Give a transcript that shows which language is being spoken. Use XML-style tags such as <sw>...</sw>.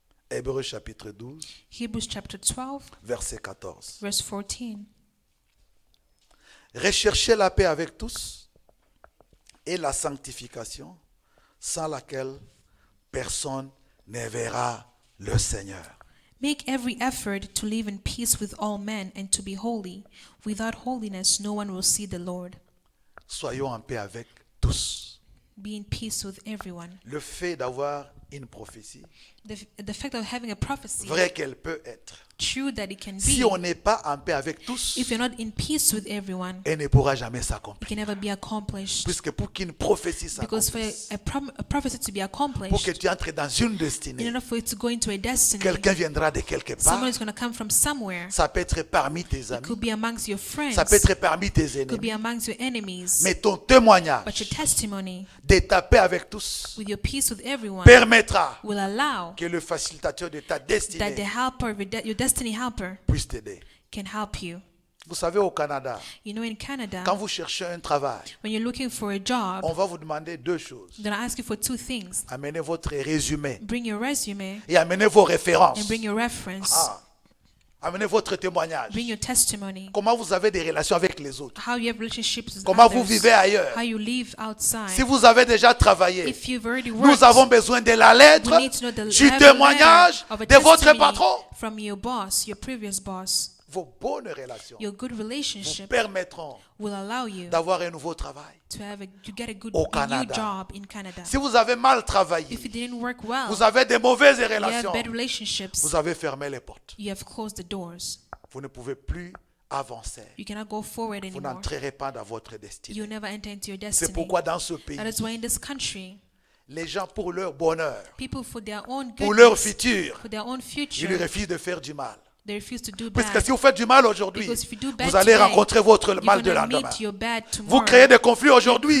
<fr>Hébreux chapitre 12,</fr> <en>Hebrews chapter 12,</en> <fr>verset 14.</fr> <en>verse 14.</en> <fr>Recherchez la paix avec tous et la sanctification, sans laquelle personne ne verra le Seigneur.</fr> <en>Make every effort to live in peace with all men and to be holy. Without holiness, no one will see the Lord.</en> <fr>Soyons en paix avec tous.</fr> <en>Be in peace with everyone.</en> <fr>Le fait d'avoir une prophétie,</fr> <en>The fact of having a prophecy,</en> <fr>vrai qu'elle peut être,</fr> <en>true that it can</en> <fr>si</fr> <en>be,</en> <fr>on n'est pas en paix avec tous,</fr> <en>if you're not in peace with everyone,</en> <fr>elle ne pourra jamais</fr> <en>it</en> <fr>s'accomplir.</fr> <en>can never be accomplished.</en> <fr>Puisque pour qu'une prophétie</fr> <en>Because for</en> <fr>s'accomplisse,</fr> <en>a prophecy to be</en> <fr>pour</fr> <en>accomplished,</en> <fr>que tu entres dans une</fr> <en>in</en> <fr>destinée,</fr> <en>order for it to go into a destiny,</en> <fr>quelqu'un viendra de quelque part.</fr> <en>someone is going to come from somewhere.</en> <fr>Ça peut être parmi tes</fr> <en>It</en> <fr>amis,</fr> <en>could be amongst your friends.</en> <fr>ça peut être parmi tes</fr> <en>It could be</en> <fr>ennemis.</fr> <en>amongst your enemies.</en> <fr>Mais ton témoignage</fr> <en>But your testimony</en> <fr>de ta paix avec tous</fr> <en>with your peace with everyone</en> <fr>permettra</fr> <en>will allow</en> <fr>que le facilitateur de ta</fr> <en>that the</en> <fr>destinée</fr> <en>helper, your destiny helper,</en> <fr>puisse t'aider.</fr> <en>can help you.</en> <fr>Vous savez, au Canada,</fr> <en>You know, in Canada,</en> <fr>quand vous cherchez un travail,</fr> <en>when you're looking for a job,</en> <fr>on va vous demander deux choses.</fr> <en>I'm going to ask you for two things.</en> <fr>Amenez votre résumé</fr> <en>Bring your resume</en> <fr>et amenez vos références.</fr> <en>and bring your reference.</en> <fr>Ah, amenez votre témoignage.</fr> <en>Bring your testimony.</en> <fr>Comment vous avez des relations avec les autres.</fr> <en>How you have relationships with</en> <fr>Comment vous</fr> <en>others.</en> <fr>vivez ailleurs.</fr> <en>How you live outside.</en> <fr>Si vous avez déjà travaillé,</fr> <en>If you've already worked,</en> <fr>nous avons besoin de la lettre</fr> <en>we need to know</en> <fr>du</fr> <en>have a</en> <fr>témoignage</fr> <en>letter of a</en> <fr>de votre</fr> <en>testimony</en> <fr>patron.</fr> <en>from your boss, your previous boss.</en> <fr>vos bonnes relations</fr> <en>Your good</en> <fr>vous</fr> <en>relationship</en> <fr>permettront</fr> <en>will allow you</en> <fr>d'avoir un nouveau travail.</fr> <en>to get a</en> <fr>Au</fr> <en>new</en> <fr>Canada.</fr> <en>job in Canada.</en> <fr>Si vous avez mal travaillé,</fr> <en>If it didn't work well,</en> <fr>vous avez des mauvaises</fr> <en>you have</en> <fr>relations,</fr> <en>bad relationships,</en> <fr>vous avez fermé les portes.</fr> <en>you have closed the doors.</en> <fr>Vous ne pouvez plus avancer.</fr> <en>You cannot go forward</en> <fr>Vous</fr> <en>anymore.</en> <fr>n'entrerez pas dans votre destinée.</fr> <en>You'll never enter into your</en> <fr>C'est</fr> <en>destiny.</en> <fr>pourquoi dans ce pays,</fr> <en>That is why in this country,</en> <fr>les gens pour leur bonheur,</fr> <en>people for their own</en> <fr>pour leur</fr> <en>goodness,</en> <fr>futur,</fr> <en>for their own</en> <fr>ils</fr> <en>future,</en> <fr>refusent de faire du mal.</fr> <en>they refuse to do</en> <fr>Puisque</fr> <en>bad.</en> <fr>si vous faites du mal aujourd'hui,</fr> <en>Because if you do bad</en> <fr>vous allez</fr> <en>today,</en> <fr>rencontrer votre</fr> <en>you're</en> <fr>mal de</fr> <en>gonna</en> <fr>lendemain.</fr> <en>meet your bad</en> <fr>Vous</fr> <en>tomorrow.</en> <fr>créez des conflits aujourd'hui,</fr>